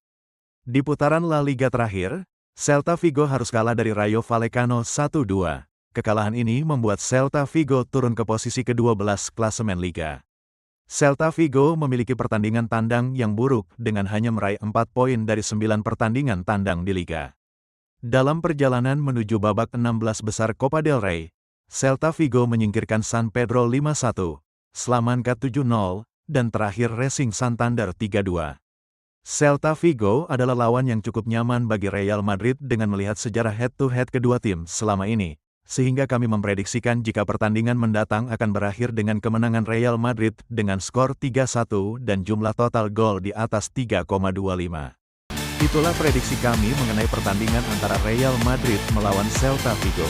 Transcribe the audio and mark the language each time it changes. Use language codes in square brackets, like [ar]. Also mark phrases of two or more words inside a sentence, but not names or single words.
[id] Di putaran La Liga terakhir, Celta Vigo harus kalah dari Rayo Vallecano 1-2. Kekalahan ini membuat Celta Vigo turun ke posisi ke-12 klasemen Liga. Celta Vigo memiliki pertandingan tandang yang buruk dengan hanya meraih 4 poin dari 9 pertandingan tandang di Liga. Dalam perjalanan menuju babak 16 besar Copa del Rey, Celta Vigo menyingkirkan San Pedro 5-1, Salamanca 7-0, dan terakhir Racing Santander 3-2. Celta Vigo adalah lawan yang cukup nyaman bagi Real Madrid dengan melihat sejarah head-to-head kedua tim selama ini, sehingga kami memprediksikan jika pertandingan mendatang akan berakhir dengan kemenangan Real Madrid dengan skor 3-1 dan jumlah total gol di atas 3,25. Itulah prediksi kami mengenai pertandingan antara Real Madrid melawan Celta Vigo.